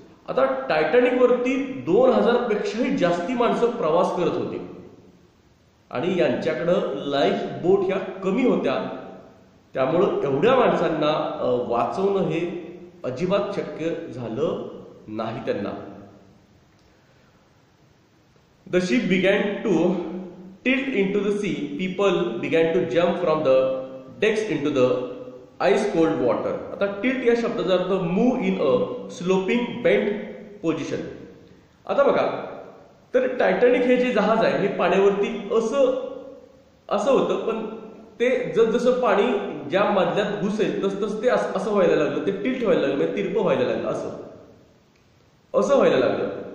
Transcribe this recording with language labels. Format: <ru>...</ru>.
<mr>आता टायटॅनिक वरती 2000 पेक्षाही जास्ती माणसं प्रवास करत होती आणि यांच्याकडं लाईफ बोट ह्या कमी होत्या. त्यामुळं एवढ्या माणसांना वाचवणं हे अजिबात शक्य झालं नाही त्यांना.</mr> <en>The ship began to tilt into the sea. People began to jump from the decks into the ice cold water.</en> <mr>आता tilt या शब्दाचा अर्थ</mr> <en>move in a sloping bent position.</en> <mr>आता बघा, तर टायटॅनिक हे जे जहाज आहे हे पाण्यावरती असं होतं, पण ते जसं पाणी ज्या मधल्यात घुसेल तसं ते असं व्हायला लागलं, ते टिल्ट व्हायला लागलं, म्हणजे तिरपं व्हायला लागलं, असं व्हायला लागलं.</mr>